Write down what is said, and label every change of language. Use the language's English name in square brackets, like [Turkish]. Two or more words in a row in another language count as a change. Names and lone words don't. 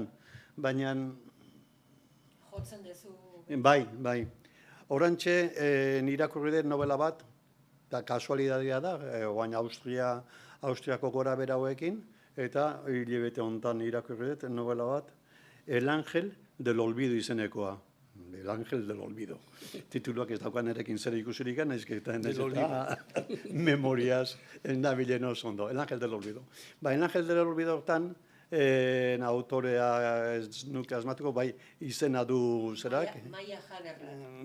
[Basque] Baina... Jotzen dezu... Bai. Orantxe, irakurri dut novela bat, eta kasualidadea da, oain Austriako gora bera hauekin, eta hilabete honetan irakurri dut novela bat, El Ángel del Olvido izenekoa. El Ángel del Olvido. Tituluak ez daukan erekin zer ikusirik, naizketan ez eta memoriaz nabilen oso ondo. El Ángel del Olvido. El Ángel del Olvido hortan, autorea ez nuke asmatuko, bai izena du zerak. Maia Hagerlach.